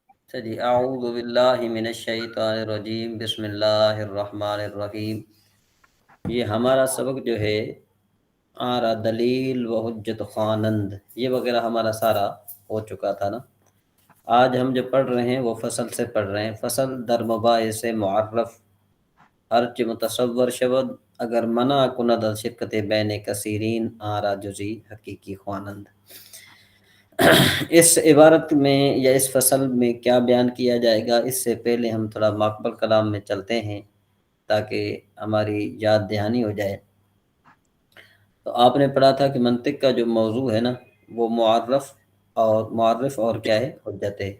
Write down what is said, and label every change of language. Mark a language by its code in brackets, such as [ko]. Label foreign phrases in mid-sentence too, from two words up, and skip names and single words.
[ar] جی اعوذ باللہ من الشیطان الرجیم بسم اللہ الرحمن الرحیم۔ [ur] یہ ہمارا سبق جو ہے [fa] آرا دلیل و حجت خوانند [ur] یہ وغیرہ ہمارا سارا ہو چکا تھا نا۔ آج ہم جو پڑھ رہے ہیں وہ فصل سے پڑھ رہے ہیں۔ [fa] فصل در مباحث معرف ہرچ متصور شود اگر منع کند از شرکت بین کثیرین آرا جزی حقیقی خوانند۔ [ur] اس عبارت میں یا اس فصل میں کیا بیان کیا جائے گا، اس سے پہلے ہم تھوڑا ماقبل کلام میں چلتے ہیں تاکہ ہماری یاد دہانی ہو جائے۔ تو آپ نے پڑھا تھا کہ منطق کا جو موضوع ہے نا وہ معرف اور کیا ہے، حجت ہے۔